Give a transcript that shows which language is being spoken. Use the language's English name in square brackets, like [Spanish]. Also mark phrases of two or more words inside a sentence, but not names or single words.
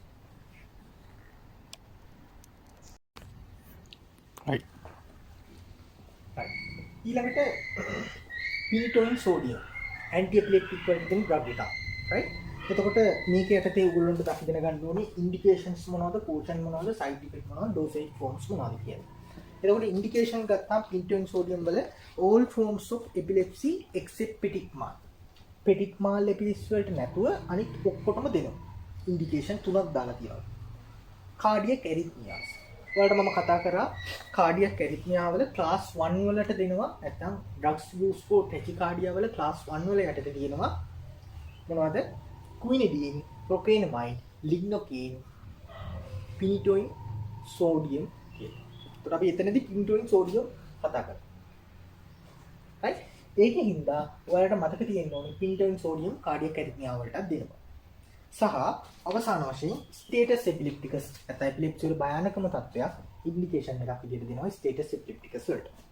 [Sinhala] right ඊළඟට පිනිටෝයින් සෝඩියම් [English] anti epileptic [Sinhala] වලින් දෙන ඩ්‍රග් එකක්. right එතකොට මේක යටතේ ඔයගොල්ලන්ට දකින්න ගන්න ඕනේ ඉන්ඩිකේෂන්ස් මොනවද, පෝෂන් මොනවද, [English] side effect [Sinhala] මොනවද, [English] dosage forms [Sinhala] මොනවද කියලා. එතකොට ඉන්ඩිකේෂන් ගත්තාම පින්ටෝයින් සෝඩියම් වල [English] all forms of epilepsy except petit mal. petit mal epilepsy [Sinhala] වලට නැතුව අනිත් ඔක්කොටම දෙනවා. ඉන්ඩිකේෂන් තුනක් දාලා තියෙනවා. [English] cardiac arrhythmias. [Sinhala] ඔයාලට මම කතා කරා [English] cardiac arrhythmia [Sinhala] වල class 1 වලට දෙනවා. නැත්නම් [English] drugs used for tachycardia [Sinhala] වල class 1 වල යටතේ තියෙනවා. මොනවද? quinidine, procainamide, lignocaine, පිනිටෝයින් සෝඩියම් කියලා. ඒකට අපි එතනදී පිනිටෝයින් සෝඩියම් කතා කරා. right ඒකෙන් හින්දා ඔයාලට මතක තියෙන්න ඕනේ පිනිටෝයින් සෝඩියම් [English] cardiac arrhythmia [Sinhala] වලටත් දෙනවා. සහ අවසාන වශයෙන් [English] status epilepticus [Sinhala] නැත්නම් එපිලෙප්සි වල භයානකම තත්ත්වයක් ඉන්ඩිකේෂන් එකක් විදිහට දෙනවා [English] status epilepticus [Sinhala] වලට.